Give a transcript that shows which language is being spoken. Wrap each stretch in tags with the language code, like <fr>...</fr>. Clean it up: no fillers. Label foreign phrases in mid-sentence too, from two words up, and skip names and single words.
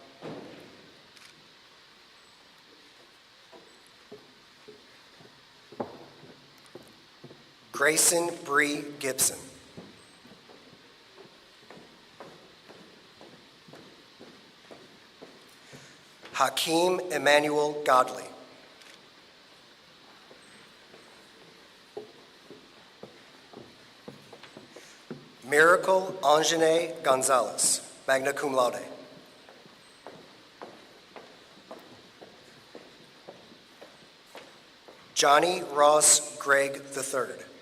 <en>Grayson Bree Gibson. Hakeem Emmanuel Godley. Miracle Anjane Gonzalez,</en> <la>magna cum laude.</la> <en>Johnny Ross Gregg III.</en>